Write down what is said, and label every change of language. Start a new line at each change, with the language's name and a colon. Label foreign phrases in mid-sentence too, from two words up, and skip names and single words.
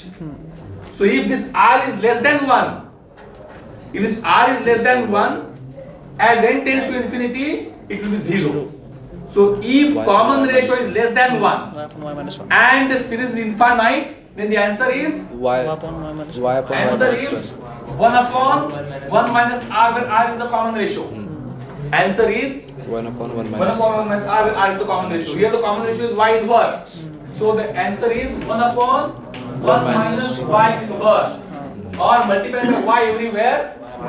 English: So if this R is less than 1, if this R is less than 1, as n tends to infinity, it will be 0. So if common ratio is less than 1 Y upon y minus 1. and the series is infinite, then the answer is Y Y upon y minus 1. y upon y answer minus is 1. 1 upon 1 minus R where R is the common ratio. Answer is 1 upon 1 1 minus. upon 1 minus R where R is the common ratio. Here the common ratio is Y inverse. So the answer is 1 upon 1 minus Y inverse. Or multiply by Y everywhere, we